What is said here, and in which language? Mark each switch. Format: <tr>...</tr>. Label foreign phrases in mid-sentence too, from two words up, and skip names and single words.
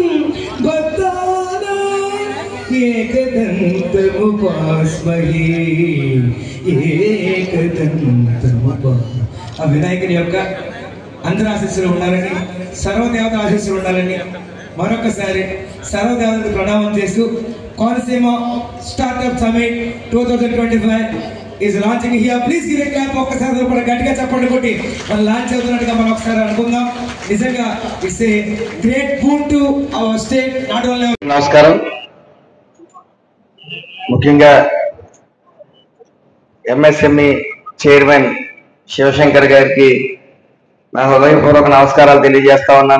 <sa>भक्तानाम् एकदन्तमुपास्महे</sa> <te>ఆ వినాయకుని యొక్క అందరి ఆశీస్సులు ఉండాలని, సర్వదేవత ఆశీస్సులు ఉండాలని మరొకసారి సర్వదేవతకు ప్రణామం చేస్తూ కోనసీమ స్టార్ట్అప్ సమిట్ 2025</te> <en>is launching here. Please give a clap.</en> <te>ఒక్కసారి కూడా గట్టిగా చప్పట్లు కొట్టి మనం లాంచ్ అవుతున్నట్టుగా మనం ఒకసారి అనుకుందాం.</te> <en>నిజంగా It's a great boon to our state. Not only.</en> <te>నమస్కారం. ముఖ్యంగా ఎంఎస్ఎంఈ చైర్మన్ శివశంకర్ గారికి నా హృదయపూర్వక నమస్కారాలు తెలియజేస్తా ఉన్నాను.</te>